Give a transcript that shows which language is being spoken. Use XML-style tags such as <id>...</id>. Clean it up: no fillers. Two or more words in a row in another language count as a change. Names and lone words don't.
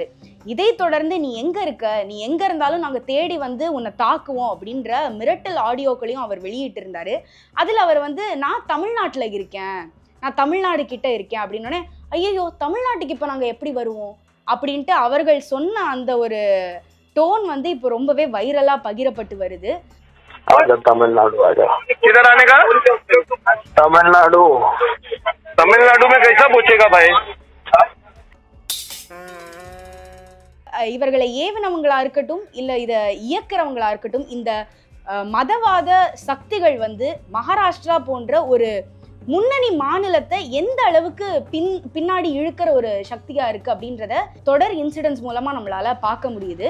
<ta>இதை தொடர்ந்து நீ எங்க இருக்க, நீ எங்க இருந்தாலும் நாங்க தேடி வந்து உன்னை தாக்குவோம் அப்படின்ற மிரட்டல் ஆடியோக்களையும் அவர் வெளியிட்டு இருந்தாரு. அதுல அவர் வந்து நான் தமிழ்நாட்டுல இருக்கேன், நான் தமிழ்நாடு கிட்ட இருக்கேன் அப்படின்னோடனே ஐயோ தமிழ்நாட்டுக்கு இப்ப நாங்க எப்படி வருவோம் அப்படின்ட்டு அவர்கள் சொன்ன அந்த ஒரு டோன் வந்து இப்போ ரொம்பவே வைரலா பகிரப்பட்டு வருது.</ta> <hi>तमिलनाडु आ जाओ। किधर आने का? तमिलनाडु। तमिलनाडु में कैसा पूछेगा भाई?</hi> <ta>இவர்களை ஏவனவங்களா இருக்கட்டும் இல்ல இத இயக்குறவங்களா இருக்கட்டும், இந்த மதவாத சக்திகள் வந்து மகாராஷ்டிரா போன்ற ஒரு முன்னணி மாநிலத்தை எந்த அளவுக்கு பின்னாடி இழுக்கிற ஒரு சக்தியா இருக்கு அப்படின்றத தொடர் இன்சிடென்ட்ஸ் மூலமா நம்மளால பார்க்க முடியுது.</ta>